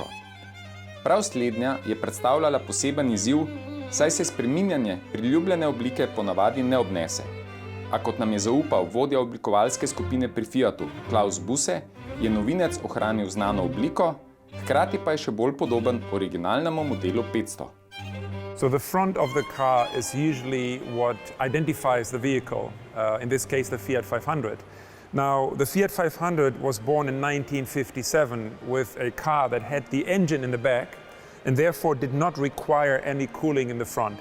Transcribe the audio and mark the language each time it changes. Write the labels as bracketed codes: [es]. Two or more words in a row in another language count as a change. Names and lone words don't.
[sl] Prav slednja je predstavljala poseben izziv, saj se spreminjanje priljubljene oblike ponavadi ne obnese. A kot nam je zaupal vodja oblikovalske skupine pri Fiatu, Klaus Busse, je novinec ohranil znano obliko, hkrati pa je še bolj podoben originalnemu modelu 500. [en] So the front of the car is usually what identifies the vehicle, in this case the Fiat 500. Now, the Fiat 500 was born in 1957 with a car that had the engine in the back and therefore did not require any cooling in the front.